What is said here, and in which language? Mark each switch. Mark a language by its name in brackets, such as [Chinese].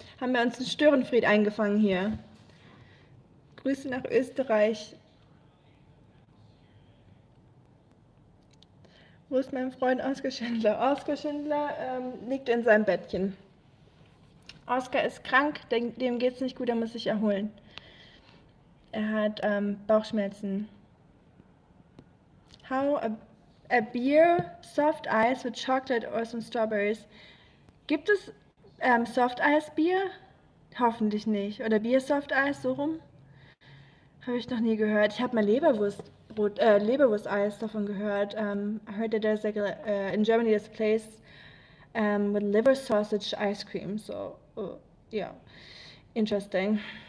[German] Haben wir uns einen Störenfried eingefangen hier. Grüße nach Österreich. Wo ist mein Freund Oskar Schindler? Oskar Schindler liegt in seinem Bettchen. Oskar ist krank, dem geht's nicht gut, er muss sich erholen. Er hat Bauchschmerzen. [English] How a beer, soft ice with chocolate or some strawberries. [German] Gibt es Soft Ice Bier? Hoffentlich nicht. Oder Bier Soft Ice, so rum? Habe ich noch nie gehört. Ich habe mal Leberwurst-Eis davon gehört. [English] I heard that there's like in Germany there's a place with liver sausage ice cream. So yeah, interesting.